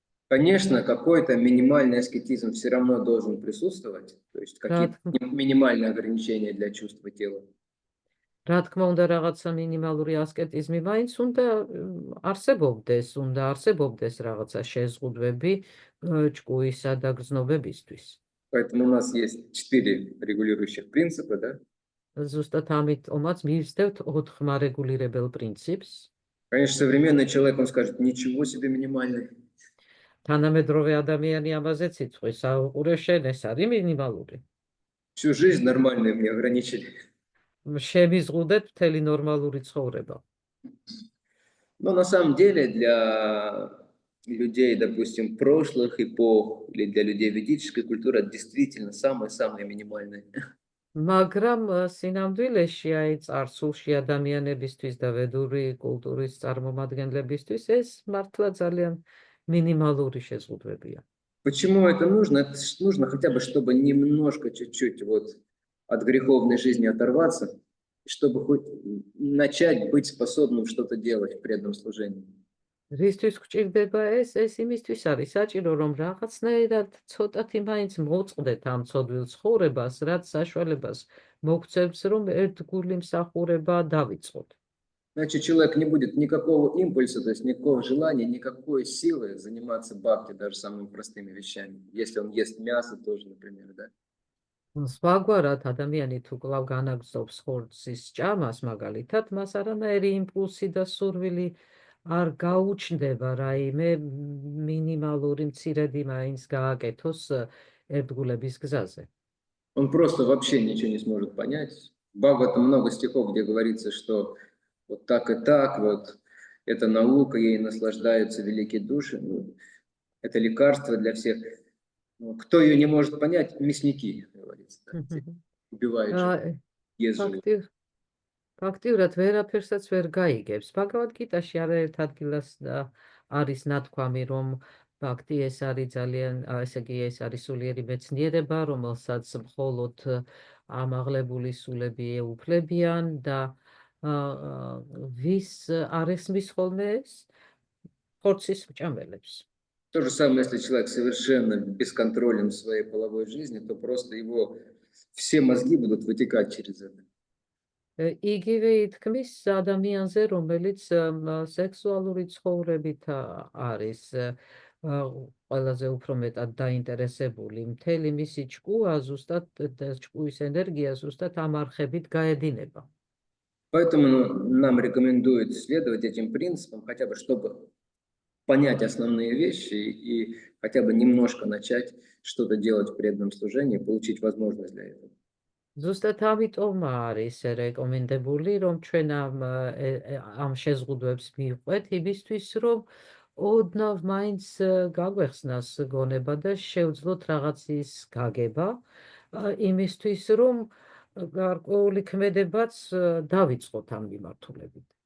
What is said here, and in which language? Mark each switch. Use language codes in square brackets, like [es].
[ru] Конечно, какой-то минимальный аскетизм все равно должен присутствовать, то есть какие-то минимальные ограничения для чувства тела. [ka] რა თქმა უნდა, რაღაცა მინიმალური ასკეტიზმი მაინც უნდა არსებობდეს რაღაცა შეზღუდვები ჭკუისა და გრძნობებისთვის. [ru] Поэтому у нас есть 4 регулирующих принципа, да? [ka] ზუსტად ამიტომაც მივსდევთ 4 მარეგულირებელ პრინციპს. [ru] Конечно, современный человек, он скажет, ничего себе минимальный. [ka] თანამედროვე ადამიანი ამაზეც იტყვის, აუყურე შენ, ეს არის მინიმალური. [ru] Всю жизнь нормальную мне ограничили. [ka] შემიზღუდეთ მთელი ნორმალური ცხოვრება. [ru] Но на самом деле для людей, допустим, прошлых эпох или для людей ведической культуры это действительно самое-самое минимальное. [ka] მაგრამ სინამდვილეში აი წარსულში ადამიანებისთვის და ვედური კულტურის წარმომადგენლებისთვის ეს მართლა ძალიან მინიმალური შეზღუდვებია. [ru] Почему это нужно? Это нужно хотя бы, чтобы немножко, чуть-чуть вот от греховной жизни оторваться, чтобы хоть начать быть способным что-то делать в преданном служении. [ka] რისთვის გვჭირდება ეს იმისთვის არის საჭირო, რომ რაღაცნაირად ცოტათი მაინც მოწყდეთ ამ ცოდვილ ცხოვრებას, რაც საშუალებას მოგცემს, რომ ერთგული მსახურება დავიწყოთ. [ru] Значит, человек не будет никакого импульса, то есть никакого желания, никакой силы заниматься бхакти, даже самыми простыми вещами. Если он ест мясо тоже, например, да? [ka] სხვაგვარად ადამიანი თუ კვლავ განაგრძობს ხორცის ჭამას, მაგალითად, მას არანაირი იმპულსი და სურვილი არ გაუჩნდება რაიმე მინიმალური მცირედი მაინც გააკეთოს ერთგულების გზაზე. [ru] Он просто вообще ничего не сможет понять. В Бхагаватам много стихов, где говорится, что вот так и так, вот это наука, ей наслаждаются великие души. Ну, это лекарство для всех. Ну, кто ее не может понять? Мясники, говорится. Да, те, убивают животных, ест животных. [ka] ფაქტიურად ვერაფერსაც ვერ გაიგებს. ბაგავად გიტაში არაერთ ადგილას არის ნათქვამი, რომ ფაქტი ეს არის ძალიან, ესე იგი ეს არის სულიერი მეცნიერება, რომელსაც მხოლოდ ამაღლებული სულები ეუფლებიან და ვის არ ესმის ხოლმე ეს? ხორცის მჭამელებს. [ru] То же самое, если человек совершенно бесконтролен в своей половой жизни, то просто его все мозги будут вытекать через это. [ka] იგივე ითქმის ადამიანზე, რომელიც სექსუალური ცხოვრებით არის ყველაზე უფრო მეტად დაინტერესებული, მთელი მისი ჭკუა ზუსტად ჭკუის ენერგია ზუსტად ამ არხებით გაედინება. [ru] Поэтому нам рекомендуют следовать этим принципам, хотя бы чтобы понять основные вещи и хотя бы немножко начать что-то делать в преданном служении, получить возможность для этого. [ka] ზუსტად ამიტომ არის რეკომენდებული, რომ ჩვენ ამ შეზღუდვებს მივყვეთ იმისთვის, რომ ოდნავ მაინც გაგვეხსნას გონება და შევძლოთ რაღაცის გაგება, იმისთვის, რომ გარკვეული ქმედებაც დავიწყოთ ამ მიმართულებით.